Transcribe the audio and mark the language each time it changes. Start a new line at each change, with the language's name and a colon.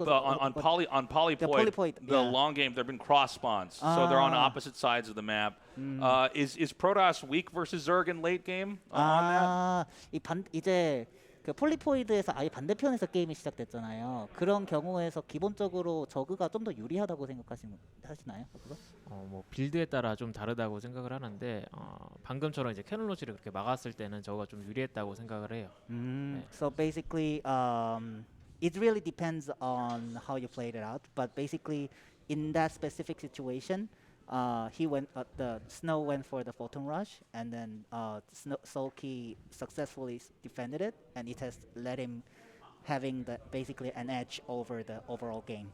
English: On Polypoid, the long game, there've been cross spawns, so they're on opposite sides of the map. Is Protoss weak versus Zerg in late game on that?
Korean: 이제 그 폴리포이드에서 아예 반대편에서 게임이 시작됐잖아요. 그런 경우에서 기본적으로 저그가 좀 더 유리하다고 하시나요? 뭐 빌드에 따라 좀 다르다고 생각을 하는데 방금처럼 이제 캐논 로시를 그렇게 막았을 때는 저가 좀 유리했다고 생각을 해요.
English: So basically, it really depends on how you played it out. But basically, in that specific situation, the Snow went for the photon rush, and then SoulKey successfully defended it, and it has let him having basically an edge over the overall game.